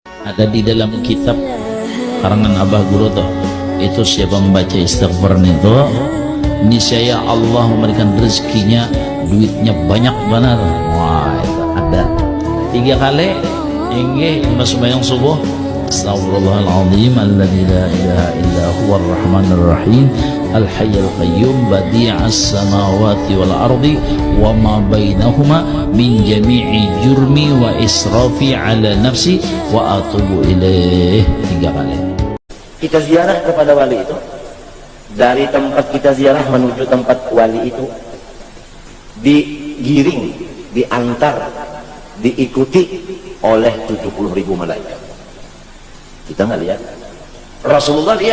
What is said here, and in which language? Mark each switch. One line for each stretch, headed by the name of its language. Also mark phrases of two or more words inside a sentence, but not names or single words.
Indonesian: ada di dalam kitab karangan Abah Guroto. Itu siapa membaca istighfar itu, niscaya Allah memberikan rezekinya, duitnya banyak benar. Wah, itu ada 3 kali.
Banjar: Inggih sembahyang subuh,
Arabic: أستغفر الله العظيم الذي لا إله إلا هو الرحمن الرحيم الحي القيوم بديع السماوات والأرض وما بينهما من جميع جرمي وإسرافي على نفسي وأتوب إليه.
Indonesian: 3 kali. Kita ziarah kepada wali itu, dari tempat kita ziarah menuju tempat wali itu, digiring, diantar, diikuti oleh 70.000 malaikat. Kita nggak lihat, Rasulullah lihat.